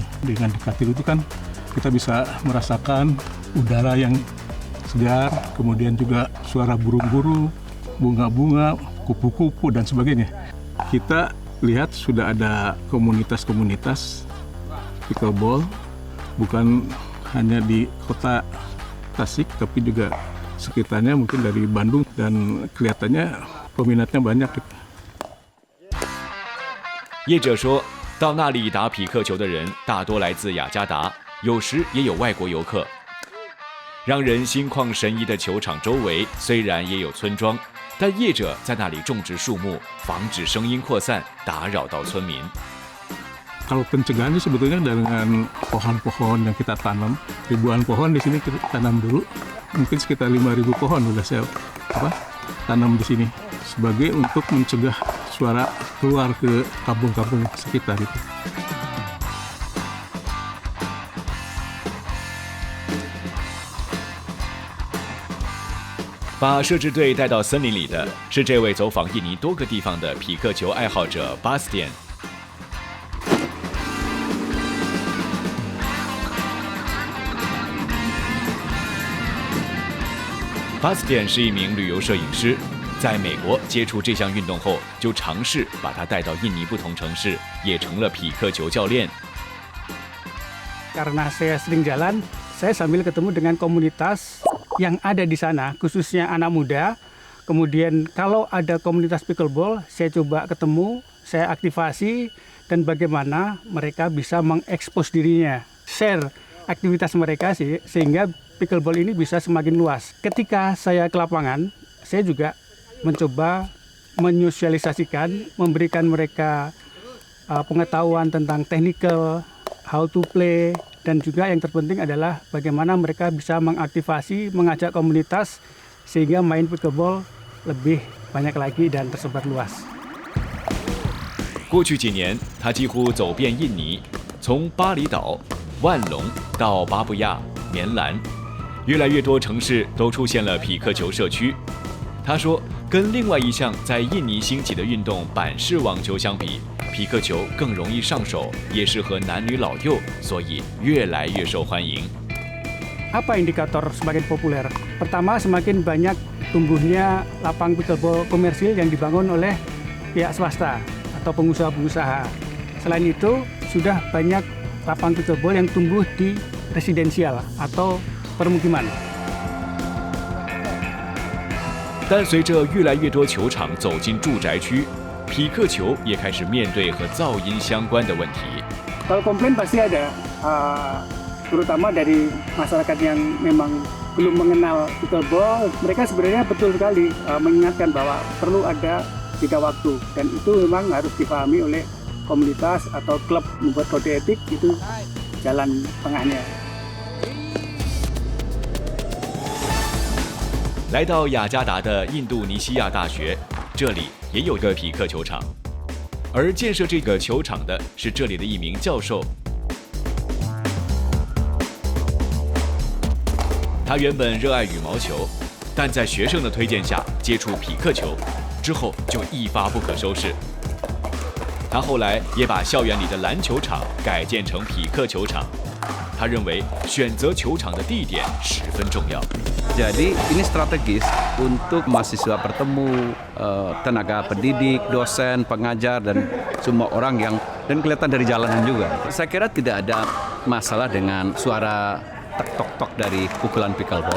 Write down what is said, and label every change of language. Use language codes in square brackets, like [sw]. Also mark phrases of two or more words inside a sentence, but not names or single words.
[id] Dengan dekat itu kan kita bisa merasakan udara yang segar, kemudian juga suara burung-burung, bunga-bunga, kupu-kupu dan sebagainya. Kita lihat sudah ada komunitas-komunitas pickleball, bukan hanya di kota Tasik, tapi juga sekitarnya mungkin dari Bandung, dan kelihatannya peminatnya banyak. [zh] 业者说，到那里打匹克球的人大多来自雅加达，有时也有外国游客。让人心旷神怡的球场周围虽然也有村庄，但业者在那里种植树木，防止声音扩散，打扰到村民。 [id] Kalau pencegahannya sebetulnya dengan pohon-pohon yang kita tanam, ribuan pohon di sini kita tanam dulu, mungkin sekitar 5.000 pohon sudah saya tanam di sini sebagai untuk mencegah suara keluar ke kampung-kampung sekitar itu. [zh] 把摄制队带到森林里的是这位走访印尼多个地方的匹克球爱好者 Bastian。Bastian 是一名旅游摄影师，在美国接触这项运动后，就尝试把它带到印尼不同城市，也成了匹克球教练。 [id] Karena saya sering jalan, saya sambil ketemu dengan komunitas yang ada di sana, khususnya anak muda. Kemudian kalau ada komunitas pickleball, saya coba ketemu, saya aktivasi, dan bagaimana mereka bisa mengekspos dirinya, share aktivitas mereka sih, sehingga pickleball ini bisa semakin luas. Ketika saya ke lapangan, saya juga mencoba menyosialisasikan, memberikan mereka pengetahuan tentang technical, [en] how to play, [id] dan juga yang terpenting adalah bagaimana mereka bisa mengaktifasi, mengajak komunitas sehingga main pickleball lebih banyak lagi dan tersebar luas. [zh] 过去几年，他几乎走遍印尼，从巴厘岛、万隆到巴布亚、棉兰，越来越多城市都出现了匹克球社区。他说，跟另外一项在印尼兴起的运动板式网球相比，匹克球更容易上手，也适合男女老幼，所以越来越受欢迎。 [id] Apa indikator semakin populer? Pertama, semakin banyak tumbuhnya lapang pickleball komersil yang dibangun oleh pihak swasta atau pengusaha-pengusaha. Selain itu, sudah banyak lapang pickleball yang tumbuh di residensial atau permukiman. [zh] 但随着越来越多球场走进住宅区，匹克球也开始面对和噪音相关的问题。 [id] Kalau komplain pasti ada, terutama dari masyarakat yang memang belum mengenal pickleball. Mereka sebenarnya betul sekali mengingatkan bahwa perlu ada jeda waktu, dan itu memang harus dipahami oleh komunitas atau klub membuat kode etik, itu jalan tengahnya. [zh] 来到雅加达的印度尼西亚大学，这里也有个匹克球场，而建设这个球场的是这里的一名教授。他原本热爱羽毛球，但在学生的推荐下接触匹克球，之后就一发不可收拾。他后来也把校园里的篮球场改建成匹克球场。他认为选择球场的地点十分重要。 [id] Jadi ini strategis untuk mahasiswa bertemu, tenaga pendidik, dosen, pengajar, dan semua orang yang dan kelihatan dari jalanan juga. Saya kira tidak ada masalah dengan suara tek-tok-tok dari pukulan pickleball.